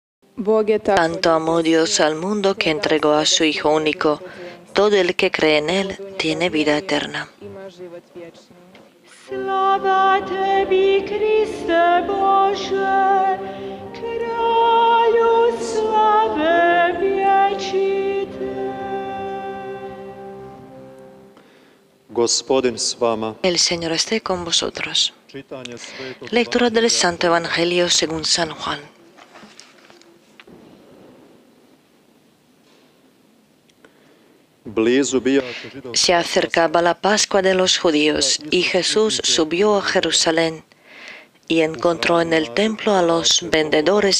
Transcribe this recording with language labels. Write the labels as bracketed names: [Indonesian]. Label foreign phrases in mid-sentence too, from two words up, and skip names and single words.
[Spanish] Tanto amó Dios al mundo que entregó a su Hijo único. Todo el que cree en Él tiene vida eterna. [Croatian] Slava tebi, Kriste Bože, Kralju slave vječite. Gospodin s vama. [Spanish] El Señor esté con vosotros. Lectura del Santo Evangelio según San Juan. Se acercaba la Pascua de los judíos y Jesús subió a Jerusalén y encontró en el templo a los vendedores